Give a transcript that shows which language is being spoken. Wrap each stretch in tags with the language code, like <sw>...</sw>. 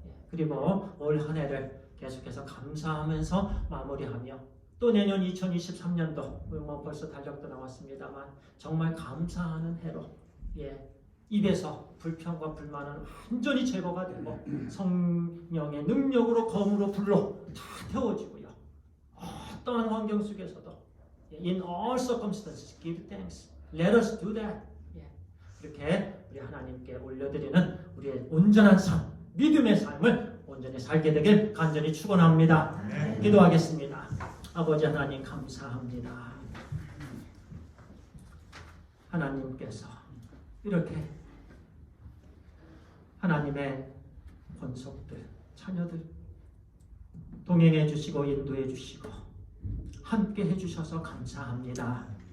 <ko>그리고 올 한 해를 계속해서 감사하면서 마무리하며 또 내년 2023년도 뭐 벌써 달력도 나왔습니다만 정말 감사하는 해로 입에서 불평과 불만은 완전히 제거가 되고 성령의 능력으로 검으로 불로 다 태워지고요. 어떠한 환경 속에서도</ko> <en>In all circumstances give thanks. Let us do that.</en> <ko>이렇게 우리 하나님께 올려드리는 우리의 온전한 삶, 믿음의 삶을 온전히 살게 되길 간절히 축원합니다. 기도하겠습니다. 아버지 하나님 감사합니다. 하나님께서 이렇게 하나님의 권속들, 자녀들 동행해 주시고 인도해 주시고 함께 해 주셔서 감사합니다.</ko>